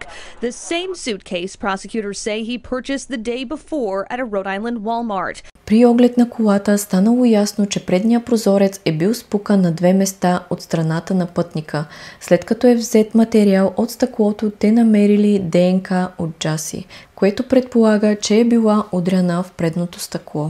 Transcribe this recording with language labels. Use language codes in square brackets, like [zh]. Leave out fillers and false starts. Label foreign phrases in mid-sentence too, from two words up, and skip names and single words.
[en] The same suitcase prosecutors say he purchased the day before at a Rhode Island Walmart. [bg] При оглед на колата станало ясно, че предният прозорец е бил спукан на 2 места от страната на пътника. След като е взет материал от стъклото, те намерили ДНК от Джаси, което предполага, че е била удряна в предното стъкло.